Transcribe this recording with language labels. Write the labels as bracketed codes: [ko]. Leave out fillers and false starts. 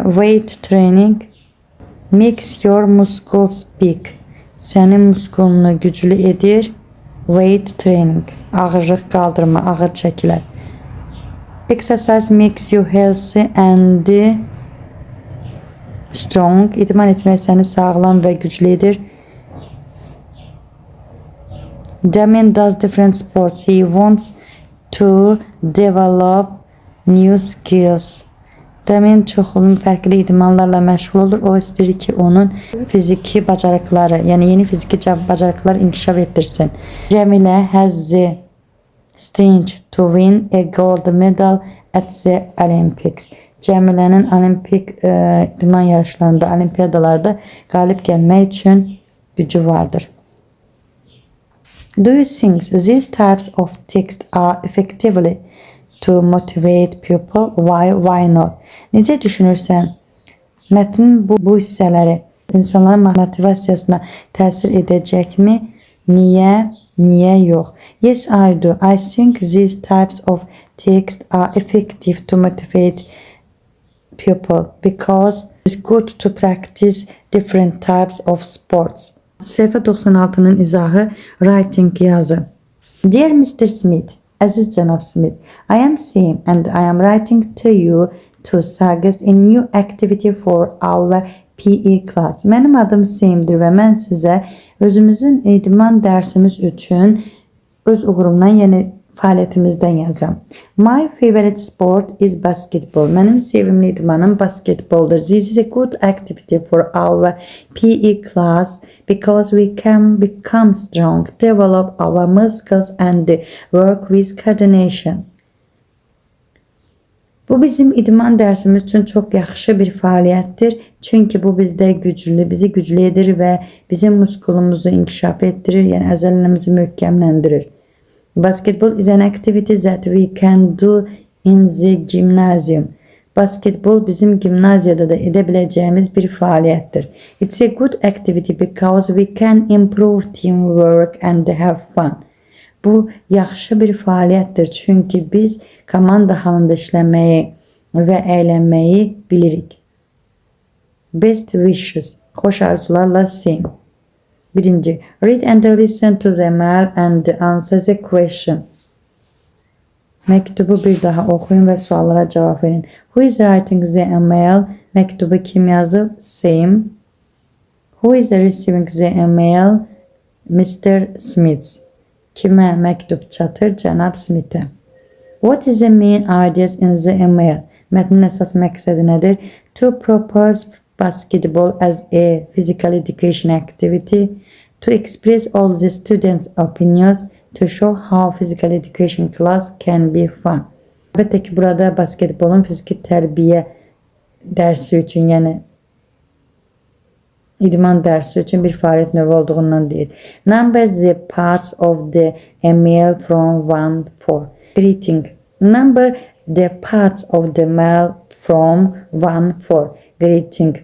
[en] Weight training, makes your muscles big, [az] sənin muskulunu güclü edir. [en] Weight training, [az] ağırlıq qaldırma, ağır çəkilər. [en] Exercise makes you healthy and strong, [az] idman etmək səni sağlam və güclü edir. [en] Damien does different sports. He wants to develop new skills. [az] Damien çoxlu fərqli idmanlarla məşğul olur. O istəyir ki, onun fiziki bacarıqları, yəni yeni fiziki bacarıqlar inkişaf etdirsin. [en] Cəmilə has the strength to win a gold medal at the Olympics. [az] Cəmilənin olimpik idman yarışlarında, olimpiyadalarda qalib gəlmək üçün gücü vardır. [en] Do you think these types of text are effectively to motivate people? Why not? [az] Necə düşünürsən? Mətnin bu hissələri insanların motivasiyasına təsir edəcəkmi? Niyə yox? [en] Yes, I do. I think these types of text are effective to motivate people because it's good to practice different types of sports. [az] Səhifə 96-nın izahı, writing yazı. [en] Dear Mr. Smith, [az] Aziz cənab Smith, [en] I am Sam and I am writing to you to suggest a new activity for our PE class. [az] Mənim adım Sam'dir və mən sizə özümüzün idman dərsimiz üçün öz uğurumdan, yəni fəaliyyətimizdən yazıram. [en] My favorite sport is basketball. [az] Mənim sevimli idmanım basketboldur. [en] This is a good activity for our PE class because we can become strong, develop our muscles and work with coordination. [az] Bu bizim idman dərsimiz üçün çox yaxşı bir fəaliyyətdir. Çünki bu bizi güclü edir və bizim muskulumuzu inkişaf etdirir, yəni əzələlərimizi möhkəmləndirir. [en] Basketball is an activity that we can do in the gymnasium. [az] Basketbol bizim gimnaziyada da edə biləcəyimiz bir fəaliyyətdir. [en] It's a good activity because we can improve teamwork and have fun. [az] Bu yaxşı bir fəaliyyətdir çünki biz komanda halında işləməyi və əylənməyi bilirik. [en] Best wishes. [az] Xoş arzularla Sam. Birinci, [en] read and listen to the mail and answer the question. [az] Məktubu bir daha oxuyun və suallara cavab verin. [en] Who is writing the email? [az] Məktubu kim yazıb? [en] Sam. Who is receiving the email? [az] Mr. Smith. Kimə məktub çatır? Cənab Smith'ə. [en] What is the main ideas in the email? [az] Mətnin əsas məqsədi nədir? [en] To propose basketball as a physical education activity, to express all the students' opinions, to show how physical education class can be fun. [az] Əlbəttə ki, burada basketbolun fiziki tərbiyə dərsi üçün, yəni idman dərsi üçün bir fəaliyyət növü olduğundan deyir. [en] Number the parts of the email from 1-4. Greeting. Number the parts of the mail from 1-4. Greeting.